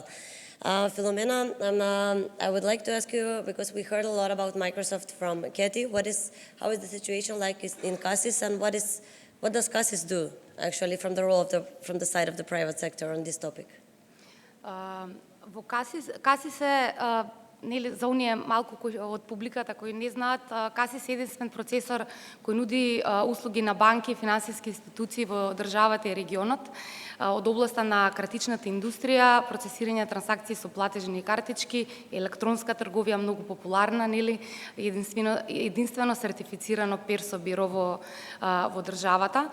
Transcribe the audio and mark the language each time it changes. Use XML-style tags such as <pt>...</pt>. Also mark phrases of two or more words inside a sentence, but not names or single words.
<en>Filomena, I would like to ask you, because we heard a lot about Microsoft from Kati, how is the situation like in CaSys, and what does CaSys do actually from the side of the private sector on this topic?</en> <mk>CaSys за оние малку од публиката кои не знаат, CaSys е единствен процесор кој нуди услуги на банки и финансиски институции во државата и регионот од областа на кратичната индустрија, процесирање трансакции со платежни картички, електронска трговија многу популарна, нели, единствено сертифицирано персо биро во државата.</mk>